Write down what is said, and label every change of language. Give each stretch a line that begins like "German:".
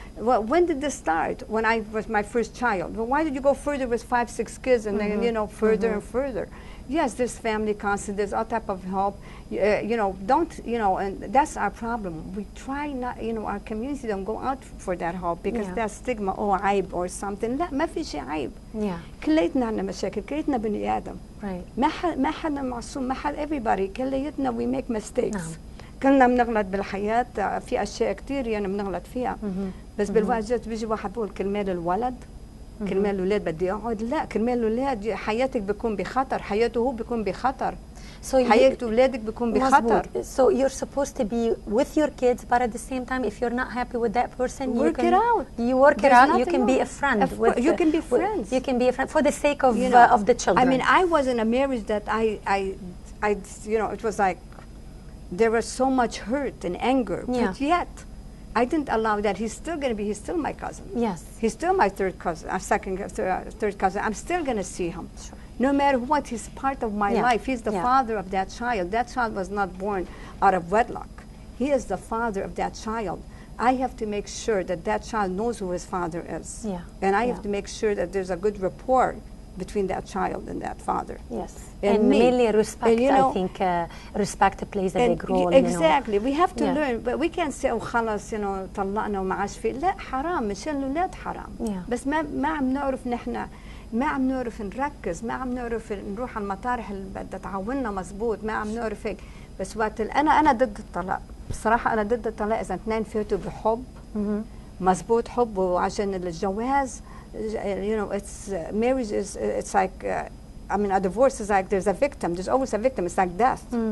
English: Well, when did this start? When I was my first child. Well, why did you go further with 5, 6 kids and then, further and further? Yes, there's family counseling, there's all type of help. Don't, and that's our problem. We try not, our community don't go out for that help because that stigma, عيب or something.
Arabic: لا ما في شيء عيب. كليتنا عندنا مشاكل، كليتنا بني آدم.
English: Right.
Arabic: ما حدا معصوم، ما حدا everybody، كليتنا
English: we make mistakes.
Arabic: كلنا بنغلط بالحياة، في أشياء كتير بنغلط فيها. بس بالوقت جت بيجي واحد بيقول كرمال الولد، كرمال الأولاد بدي أقعد، لا كرمال الأولاد حياتك بيكون بخطر، حياته هو بيكون بخطر. حياة أولادك بيكون بخطر.
English: So you're supposed to be with your kids, but at the same time, if you're not happy with that person, you work it out. You work it out. You can be a friend. You can be friends. You can be a friend for the sake of the children. I mean, I was in a marriage that I it was like there was so much hurt and anger, but yet I didn't allow that. He's still my cousin. Yes. He's still my third cousin, third cousin. I'm still going to see him. Sure. No matter what, he's part of my life. He's the father of that child. That child was not born out of wedlock. He is the father of that child. I have to make sure that that child knows who his father is. Yeah. And I have to make sure that there's a good rapport between that child and that father. Yes. And mainly respect, I think respect plays a big role. Exactly. We have to learn, but we can't say, oh,
Arabic: خلاص, طلقنا وما عاش في. لا حرام، مشان الأولاد حرام. بس ما عم نعرف نحن، ما عم نعرف نركز، ما عم نعرف نروح على المطارح اللي بدها تعاوننا مزبوط، ما عم نعرف هيك. بس وقت أنا ضد الطلاق. بصراحة أنا ضد الطلاق إذا اثنين فاتوا بحب مزبوط، حب وعشان الجواز.
English: It's marriage is it's like a divorce is like there's a victim. There's always a victim. It's like death.